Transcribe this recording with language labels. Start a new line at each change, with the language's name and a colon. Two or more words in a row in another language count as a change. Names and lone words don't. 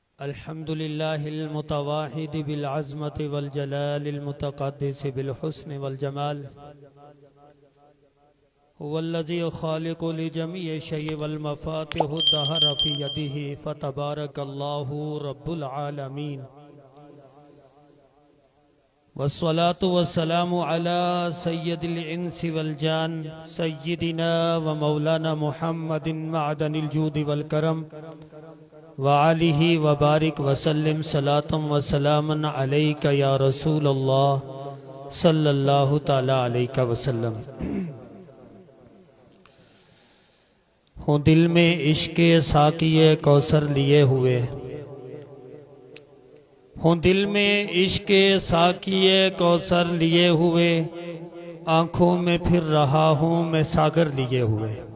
Arabic: الحمد لله المتوحد بالعظمة والجلال المتقدس بالحسن والجمال هو الذي خالق لجميع شيء والمفاتيح الدهر في يده فتبارك الله رب العالمين والصلاة والسلام على سيد الإنس والجان سيدنا ومولانا محمد معدن الجود والكرم وآله وبارك وسلم صلاة وسلاما عليك يا رسول الله صلى الله تعالى عليك وسلم.
Urdu: ہوں دل میں عشقِ ساقیِ کوثر لیے ہوئے، ہوں دل میں عشقِ ساقیِ کوثر لیے ہوئے، آنکھوں میں پھر رہا ہوں میں ساغر لیے ہوئے.